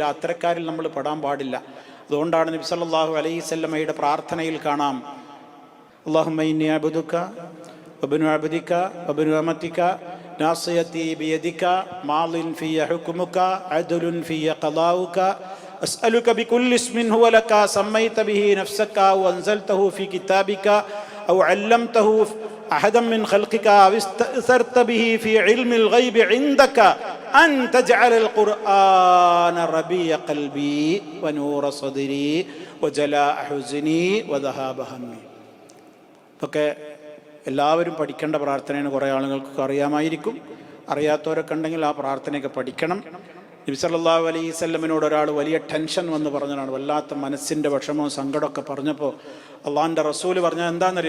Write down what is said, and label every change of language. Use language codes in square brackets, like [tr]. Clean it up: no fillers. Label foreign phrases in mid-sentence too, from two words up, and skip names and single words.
[ml] അത്തരക്കാരിൽ നമ്മൾ പെടാൻ പാടില്ല. അതുകൊണ്ടാണ് നബി [ar] صلى الله عليه [ml] വസല്ലമയുടെ പ്രാർത്ഥനയിൽ കാണാം, [ar] اللهم إني عبدك وابن عبدك وابن أمتك ناصيتي بيدك ماض في حكمك عدل في قضاؤك أسألك بكل اسم هو لك سميت به نفسك أو أنزلته في كتابك أو علمته أحدا من خلقك أو استأثرت به في علم الغيب عندك أن تجعل القرآن ربيع قلبي ونور صدري وجلاء حزني وذهاب همي. [ml] ഇതൊക്കെ എല്ലാവരും പഠിക്കേണ്ട പ്രാർത്ഥനയാണ്. കുറേ ആളുകൾക്ക് അറിയാമായിരിക്കും, അറിയാത്തവരൊക്കെ ഉണ്ടെങ്കിൽ ആ പ്രാർത്ഥനയൊക്കെ പഠിക്കണം. നബി [ar] صلى الله عليه [ml] വസല്ലമിനോട് ഒരാൾ വലിയ ടെൻഷൻ വന്ന് പറഞ്ഞതാണ്, വല്ലാത്ത മനസ്സിൻ്റെ വിഷമവും സങ്കടമൊക്കെ പറഞ്ഞപ്പോൾ അള്ളാഹിൻ്റെ റസൂല് പറഞ്ഞത് എന്താണെന്നറിയോ?